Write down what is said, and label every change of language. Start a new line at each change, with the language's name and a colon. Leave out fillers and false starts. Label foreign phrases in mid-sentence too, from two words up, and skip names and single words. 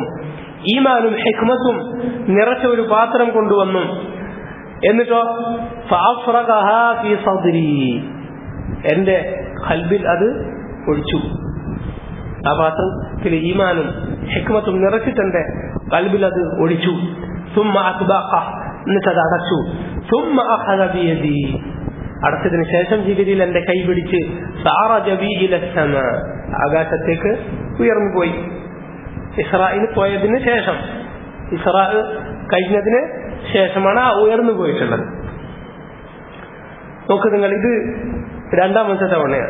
Malayalam: ഈമാനും ഹിക്മത്തും നിറച്ച ഒരു പാത്രം കൊണ്ടുവന്നു, എന്നിട്ടോ
Arabic: فأفرغها في صدري,
Malayalam: എന്റെ ഖൽബിൽ അത് ഒഴിച്ചു. ആ പാത്രത്തിൽ ഈമാനും ഹിക്മത്തും നിറച്ചിട്ടെന്റെ ഖൽബിൽ അത് ഒഴിച്ചു.
Arabic: ثم أطبقه,
Malayalam: എന്നിട്ട് അത് അടച്ചു.
Arabic: ثم أخذ بيدي,
Malayalam: അടച്ചതിന് ശേഷം ജിബിരിൽ എന്റെ കൈ പിടിച്ച്
Arabic: ثم عرج بي إلى السماء,
Malayalam: ആകാശത്തേക്ക് ഉയർന്നു പോയി. ഇസ്രായിന് പോയതിന് ശേഷം, ഇസ്രാ കഴിഞ്ഞതിന് ശേഷമാണ് ആ ഉയർന്നു പോയിട്ടുള്ളത്. നോക്ക് നിങ്ങൾ, ഇത് രണ്ടാമത്തെ തവണയാണ്.